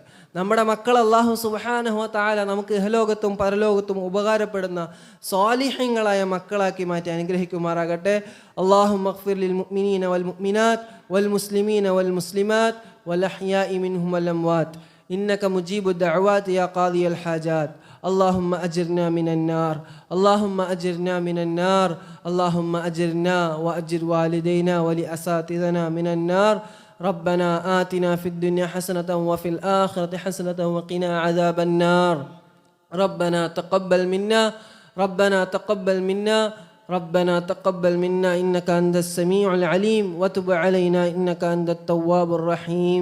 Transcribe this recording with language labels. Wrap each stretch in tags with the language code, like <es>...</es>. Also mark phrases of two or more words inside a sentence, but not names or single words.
<ml>നമ്മുടെ മക്കൾ അല്ലാഹു</ml> <ar>سبحانه وتعالى</ar> <ml>നമുക്ക് ഇഹലോകത്തും പരലോകത്തും ഉപകാരപ്പെടുന്ന സ്വാലിഹീങ്ങളായ മക്കളാക്കി മാറ്റി അനുഗ്രഹിക്കുമാറാകട്ടെ.</ml> <ar>اللهم اغفر للمؤمنين والمؤمنات والمسلمين والمسلمات والأحياء منهم والأموات إنك مجيب الدعوات يا قاضي الحاجات. اللهم أجرنا من النار اللهم أجرنا من النار اللهم أجرنا وأجر والدينا ولأساتذتنا من النار. ربنا آتنا في الدنيا حسنة وفي الآخرة حسنة وقنا عذاب النار. ربنا تقبل منا ربنا تقبل منا ربنا تقبل منا إنك أنت السميع العليم وتب علينا إنك أنت التواب الرحيم.</ar>